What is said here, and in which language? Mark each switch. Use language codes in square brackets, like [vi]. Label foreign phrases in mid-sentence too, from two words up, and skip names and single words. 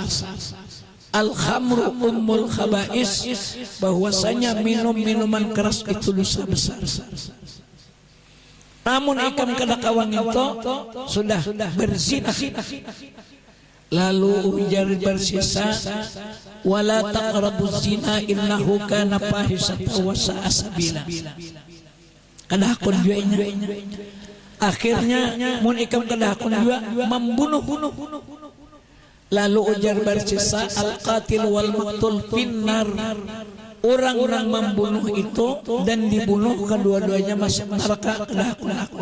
[ar] الخمر أم الخبائث, [id] bahwasanya minum minuman keras itu dosa besar. [bjn] Namun ikam kada kawang itu sudah berzina. Lalu ujar bersisa, [ar] ولا تقربوا الزنا إنه كان فاحشة وساء سبيلا. [bjn] Kada hakun juainya. Akhirnya mun ikam kada hakun jua membunuh. Lalu ujar bersisa, [ar] القاتل والمقتول في النار. [bjn] Orang membunuh itu dan dibunuh kedua-duanya masuk neraka, kada hakun aku.